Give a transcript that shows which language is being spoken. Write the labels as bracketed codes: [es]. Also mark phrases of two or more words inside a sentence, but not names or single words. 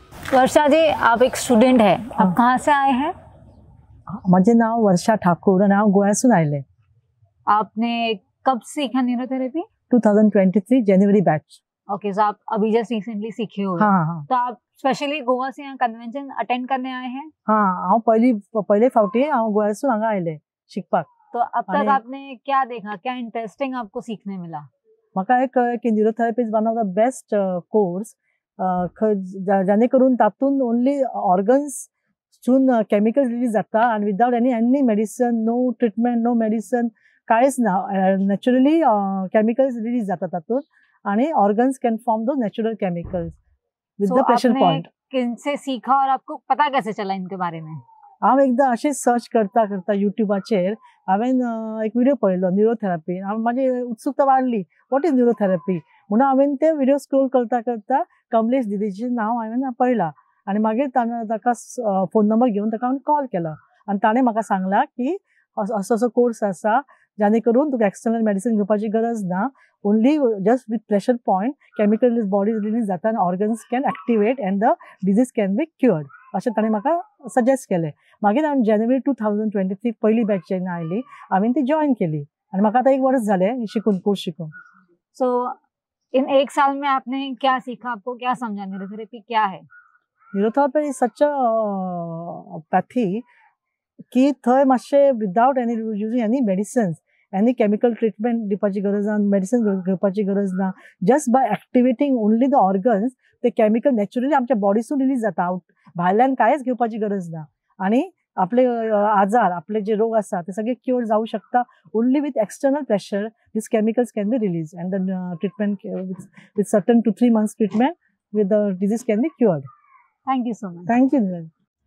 [hi] वर्षा जी, आप एक स्टूडेंट है, आप कहाँ से आए हैं? [kok] माझे नाव वर्षा ठाकूर आणि हांव गोंयासून आयले. [hi] आपने कब सीखा न्यूरोथेरेपी? [kok] 2023 जानेवारी बैच. [hi] ओके, सो आप अभी [en] just recently [hi] सीखे हो? हाँ. तो आप स्पेशली गोवा से यहाँ [en] convention attend [hi] करने आए हैं? हाँ, [kok] हांव पहिले फावटी हांव गोंयासून हांगा आयले शिकपाक. [hi] तो अब तक आपने क्या देखा, क्या इंटरेस्टिंग आपको सीखने मिला? [kok] म्हाका एक कळ्ळें की [en] neurotherapy is one of the best course [kok] जाने करून तातून [en] only organs सून chemicals release [kok] जाता आणि [en] without any medicine, no treatment, no medicine, [kok] कांयच ना. [en] naturally chemicals release [kok] जाता तातून आणि [en] organs can form the natural chemicals with the pressure point. [hi] किनसे सीखा और आपको पता कैसे चला इनके बारे में? [kok] हांव एकदां अशें सर्च करता युट्यूबाचेर हांवें एक व्हिडिओ पळयलो न्यूरोथेरपी. म्हाजी उत्सुकता वाडली, [en] what is neurotherapy [kok] म्हणून हांवें ते व्हिडिओ स्क्रोल करता कमलेश दिदीचें नांव हांवें पळयलां आनी मागीर ताका [en] phone number [kok] घेवन ताका हांवें कॉल केलो आनी ताणें म्हाका सांगलां की असो कोर्स आसा जाने करून तुका [en] external medicine [kok] घेवपाची गरज ना. [en] only just with pressure point chemical body release [kok] जाता आनी [en] organs can activate and the disease can be cured [kok] अशें ताणें म्हाका सजेस्ट केलें. मागीर हांवें जानेवारी 2023 पयली बॅच जेन्ना आयली हांवें ती जॉइन केली आनी म्हाका आतां 1 वर्स जालें कोर्स शिकून. [en] so in [hi] 1 साल में आपने क्या सीखा, आपको क्या समझा, न्यूरोथेरेपी क्या है? [en] neurotherapy is such a pathy [kok] की थंय मातशें [en] without any using any medicines, any chemical treatment [kok] दिवपाची गरज ना, मेडिसिन घेवपाची गरज ना. [en] just by activating only the organs [kok] ते [en] chemical naturally [kok] आमच्या बॉडीसून रिलीज जाता. भायल्यान कांयच घेवपाची गरज ना आनी आपले आजार, आपले जे रोग आसा ते सगळे क्युअर जावं शकता [en] only with external pressure. this chemicals can be release and the treatment with certain 2-3 months treatment with the disease can be cured. thank you so much. thank you.